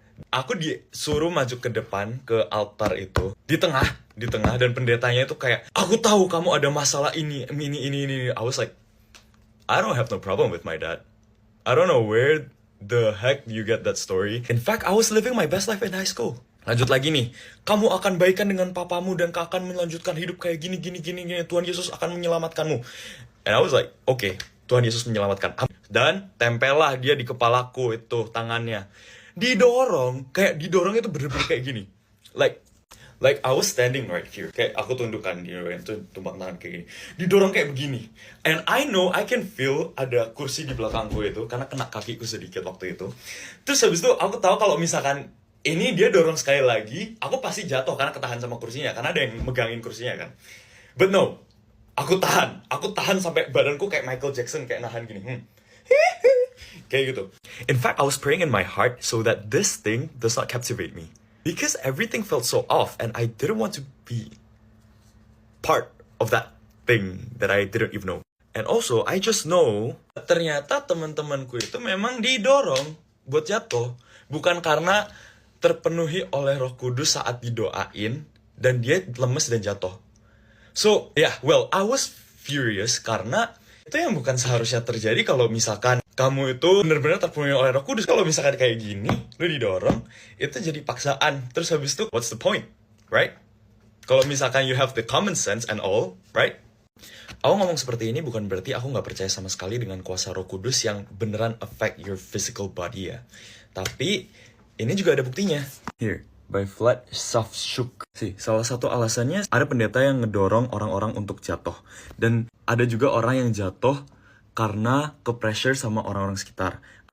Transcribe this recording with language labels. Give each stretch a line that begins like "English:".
Indonesian: Aku disuruh maju ke depan, ke altar itu. Di tengah di tengah, dan pendetanya itu kayak, aku tahu kamu ada masalah ini.
English: I was like, I don't have no problem with my dad. I don't know where the heck you get that story. In fact, I was living my best life in high school.
Indonesian: Lanjut lagi nih, kamu akan baikan dengan papamu dan akan melanjutkan hidup kayak gini. Tuhan Yesus akan menyelamatkanmu.
English: And I was like, okay,
Indonesian: Tuhan Yesus menyelamatkan. Dan tempellah dia di kepalaku itu tangannya. Didorong itu bener-bener kayak gini.
English: Like I was standing right here.
Indonesian: Kayak aku tundukkan dia, itu tumpang tangan kayak gini. Didorong kayak begini.
English: And I know, I can feel
Indonesian: ada kursi di belakangku itu, karena kena kakiku sedikit waktu itu. Terus habis itu aku tahu kalau misalkan ini dia dorong sekali lagi, aku pasti jatuh karena ketahan sama kursinya. Karena ada yang megangin kursinya kan.
English: But no,
Indonesian: aku tahan sampai badanku kayak Michael Jackson, kayak nahan gini. Kayak gitu.
English: In fact, I was praying in my heart so that this thing does not captivate me. Because everything felt so off and I didn't want to be part of that thing that I didn't even know. And also, I just know
Indonesian: ternyata teman-temanku itu memang didorong buat jatuh. Bukan karena terpenuhi oleh Roh Kudus saat didoain dan dia lemes dan jatuh.
English: So, yeah, well, I was furious
Indonesian: karena itu yang bukan seharusnya terjadi kalau misalkan kamu itu benar-benar terpenuhi oleh Roh Kudus. Kalau misalkan kayak gini, lu didorong, itu jadi paksaan. Terus habis itu,
English: what's the point, right?
Indonesian: Kalau misalkan
English: you have the common sense and all, right?
Indonesian: Aku ngomong seperti ini bukan berarti aku nggak percaya sama sekali dengan kuasa Roh Kudus yang beneran
English: affect your physical body
Indonesian: ya. Tapi, ini juga ada buktinya. Here, by Vlad Savchuk. Salah satu alasannya, ada pendeta yang ngedorong orang-orang untuk jatuh. Dan ada juga orang yang jatuh karena ke-pressure sama orang-orang sekitar.